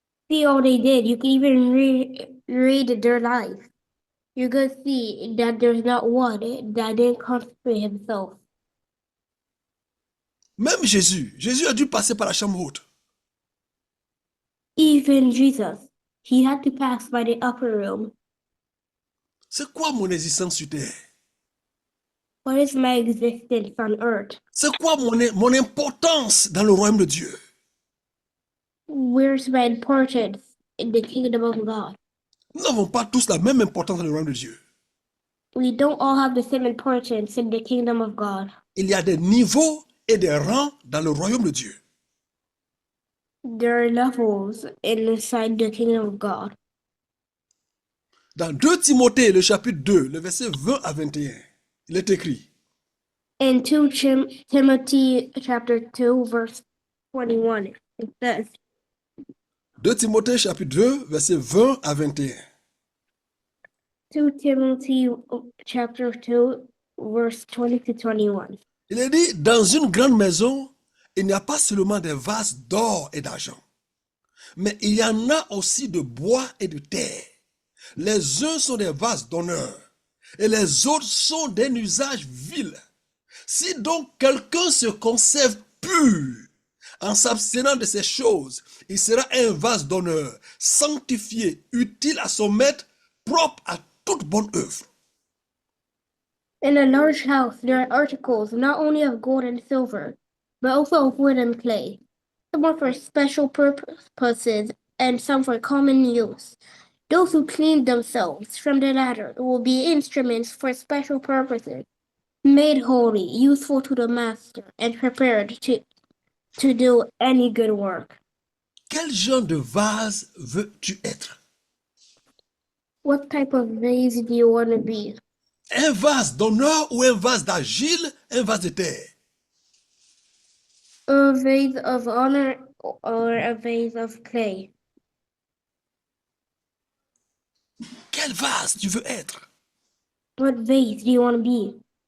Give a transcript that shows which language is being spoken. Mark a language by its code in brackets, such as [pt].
[en] See all they did. You can even read their life. You're going to see that there's not one that didn't consecrate himself. [fr] Même Jésus a dû passer par la chambre haute. [en] Even Jesus, he had to pass by the upper room. [fr] C'est quoi mon existence sur terre? [en] What is my existence on earth? [fr] C'est quoi mon importance dans le royaume de Dieu? [en] Where's my importance in the kingdom of God? [fr] Nous n'avons pas tous la même importance dans le royaume de Dieu. [en] We don't all have the same importance in the kingdom of God. [fr] Il y a des niveaux et des rangs dans le royaume de Dieu. [en] There are levels inside the kingdom of God. [fr] Dans 2 Timothée, le chapitre 2, le verset 20 à 21, il est écrit: [en] In 2 Timothy chapter 2, verse 21, it says, [fr] 2 Timothée chapitre 2, verset 20 à 21. [en] 2 Timothy chapter 2, verse 20 to 21. [fr] Il est dit, dans une grande maison, il n'y a pas seulement des vases d'or et d'argent, mais il y en a aussi de bois et de terre. Les uns sont des vases d'honneur et les autres sont d'un usage vil. Si donc quelqu'un se conserve pur en s'abstenant de ces choses, il sera un vase d'honneur, sanctifié, utile à son maître, propre à toute bonne œuvre. [en] In a large house, there are articles not only of gold and silver, but also of wood and clay, some are for special purposes and some for common use. Those who clean themselves from the latter will be instruments for special purposes, made holy, useful to the master, and prepared to do any good work. [fr] Quel genre de vase veux-tu être? [en] What type of vase do you want to be? [fr] Un vase d'honneur ou un vase d'argile, un vase de terre? [en] A vase of honor or a vase of clay? [fr] Quel vase tu veux être? [en] What vase do you want to be?